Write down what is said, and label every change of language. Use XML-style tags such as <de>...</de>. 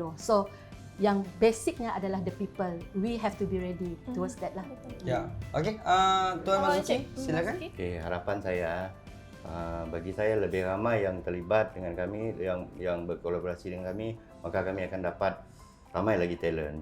<en>So</en> <ms>yang basicnya adalah</ms> <en>the people. We have to be ready towards that lah.</en> <ms>Ya. Okey, Tuan Marzuki, silakan. Okey, harapan saya bagi saya lebih ramai yang terlibat dengan kami, yang berkolaborasi dengan kami, maka kami akan dapat ramai lagi talent.</ms>